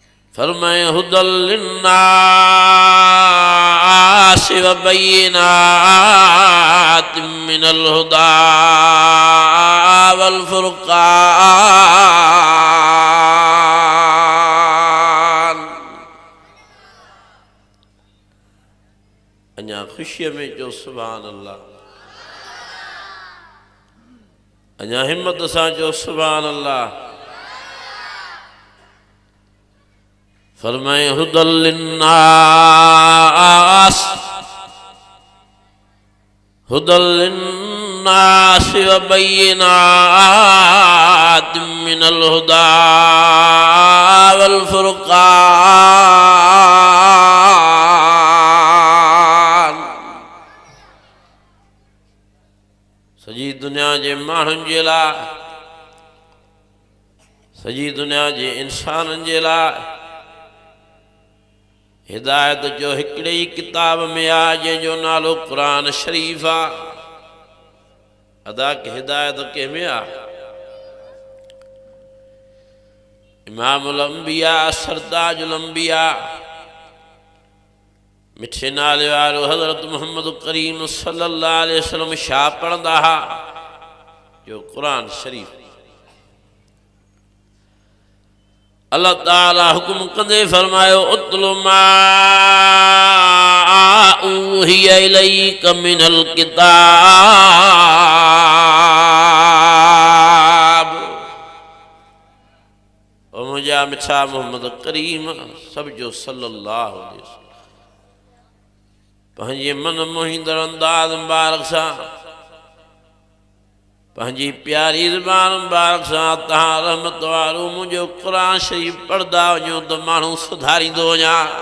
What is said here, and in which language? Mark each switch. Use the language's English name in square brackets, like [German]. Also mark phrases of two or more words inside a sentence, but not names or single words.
[Arabic] फरमाए هدى للناس وبينات من الهدى والفرقان. [Sindhi] अञा खुशी में जो [Arabic] سبحان الله, [Sindhi] अञा हिम्मत सां जो [Arabic] سبحان الله. फरमाए هدى للناس، هدى للناس وبينات من الهدى والفرقان. [Sindhi] सजी दुनिया जे माण्हुनि जे लाइ, सजी दुनिया जे इंसाननि जे लाइ हिदायत जो हिकिड़े ही किताब में आ जंहिंजो नालो क़ुरान शरीफ़ आ। अदा की हिदायत कंहिंमें आ? इमामुल अंबिया सरताजुल अंबिया मिठे नाले वारो हज़रत मुहम्मद करीम [Arabic] صلى الله عليه وسلم [Sindhi] छा पढ़ंदा हा? जो क़ुरान शरीफ़। अल्लाह ताला हुक्म कंदे फरमायो [Arabic] اتل ما أوحي إليك من الكتاب. [Sindhi] ओ मुंहिंजा मिठा मोहम्मद करीम सब जो [Arabic] صلى الله عليه وسلم [Sindhi] पंहिंजे मन मोहींदड़ अंदाज़ मुबारक सां, पंहिंजी प्यारी ज़बान मुबारक सां तहां रहमत वारो मुंहिंजो क़ुरान शरीफ़ पढ़ंदा वञो त माण्हू सुधारींदो वञा।